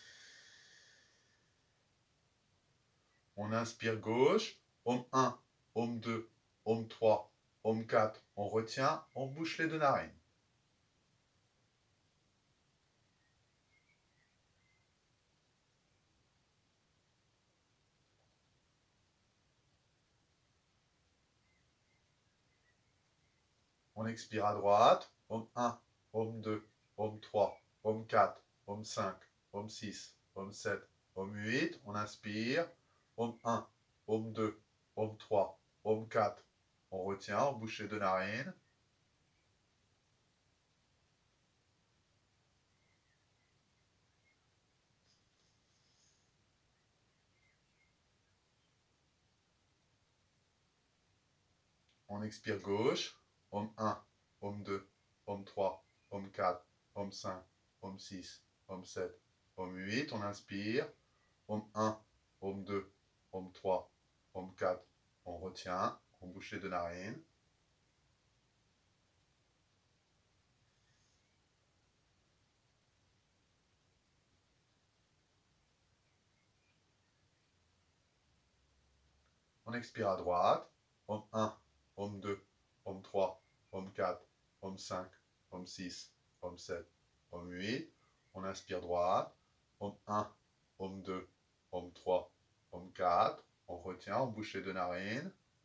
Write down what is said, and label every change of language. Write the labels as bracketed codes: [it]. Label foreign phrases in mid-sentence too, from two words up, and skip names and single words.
[fr] On inspire gauche, Om 1, Om 2, Om 3, Om 4, on retient, on bouche les deux narines. On expire à droite, Om 1, Om 2, Om 3, Om 4, Om 5, Om 6, Om 7, Om 8, on inspire, Om 1, Om 2, Om 3, Om 4, on retient, on bouche les deux narines. On expire gauche, Om 1, Om 2, Om 3, Om 4, Om 5, Om 6, Om 7, Om 8, on inspire, Om 1, Om 2, Om 3, Om 4, on retient, on bouche les deux narines. On expire à droite, Om 1, Om 2, Om 3, Om 4, Om 5, Om 6, Om 7, Om 8, on inspire droite, Om 1, Om 2, Om 3, Om 4, on retient, on bouche les deux narines.